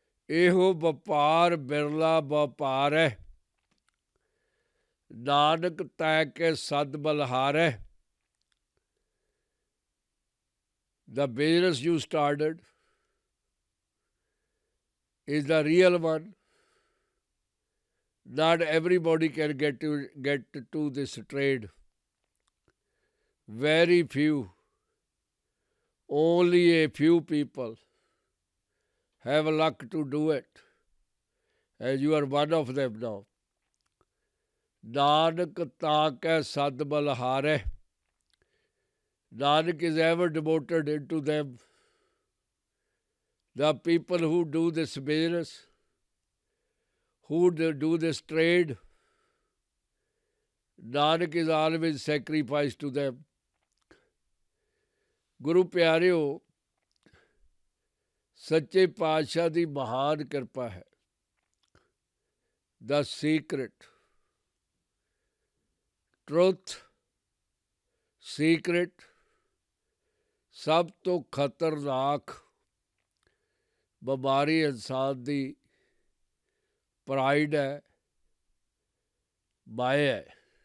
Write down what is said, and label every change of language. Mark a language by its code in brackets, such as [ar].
[pa] ਇਹੋ ਵਪਾਰ ਬਿਰਲਾ ਵਪਾਰ ਹੈ, ਨਾਨਕ ਤੈ ਕੇ ਸਦ ਬਲਹਾਰੈ. [en] The business you started is the real one. Not everybody can get to this trade. Very few, only a few people have luck to do it, and you are one of them now. [pa] Nanak taakੈ sad balharੈ. [en] Nanak is ever devoted into them. The people who do this business, who do this trade, Nanak is always sacrificed to them. [pa] Guru ਪਿਆਰਿਓ, ਸੱਚੇ ਪਾਤਸ਼ਾਹ ਦੀ ਮਹਾਨ ਕਿਰਪਾ ਹੈ. [en] The secret, truth, secret, [pa] ਸਭ ਤੋਂ ਖਤਰਨਾਕ ਬਿਮਾਰੀ ਇਨਸਾਨ ਦੀ ਪ੍ਰਾਈਡ ਹੈ, ਮਾਇਆ ਹੈ.